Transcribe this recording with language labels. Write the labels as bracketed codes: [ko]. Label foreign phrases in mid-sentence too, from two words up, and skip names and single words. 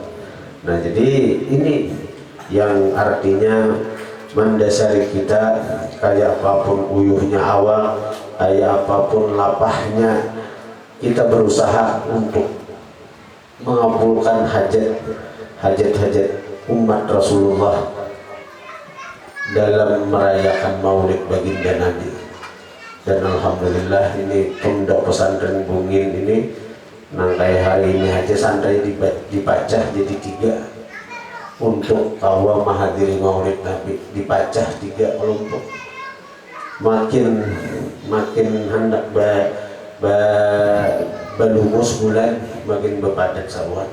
[bjn] Nah jadi ini yang artinya mendasari kita, kayak apapun uyuhnya awal, kayak apapun lapahnya, kita berusaha untuk mengabulkan hajat-hajat umat Rasulullah dalam merayakan maulid baginda Nabi. Dan alhamdulillah ini pondok pesantren Bungin ini nangkai hari ini aja santri dipacah jadi 3 untuk kawa menghadiri maulid Nabi, dipacah 3 kelompok. Makin hendak balumus bulan makin berpadat saruan.